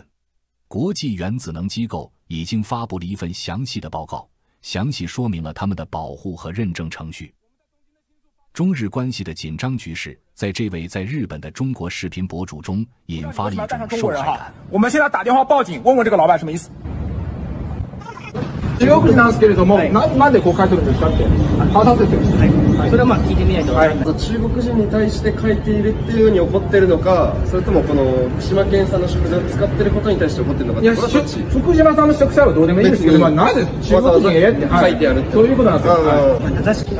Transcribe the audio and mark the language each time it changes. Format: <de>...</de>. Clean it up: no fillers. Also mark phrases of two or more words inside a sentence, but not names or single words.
<zh>国际原子能机构已经发布了一份详细的报告，详细说明了他们的保护和认证程序。中日关系的紧张局势在这位在日本的中国视频博主中引发了一种受害感。我们现在打电话報警，问问这个老板什么意思。</zh> <ja>中国人なんですけれども、なんでこう書いてるんですかって話させてください。それはまあ聞いてみないと分からない。中国人に対して書いているっていうに怒ってるのか、それともこの福島県産の食材を使ってることに対して怒ってるのか。いや、福島産の食材はどうでもいいんですけど、なぜ中国人へって書いてあるってそういうことなんですよ。</ja>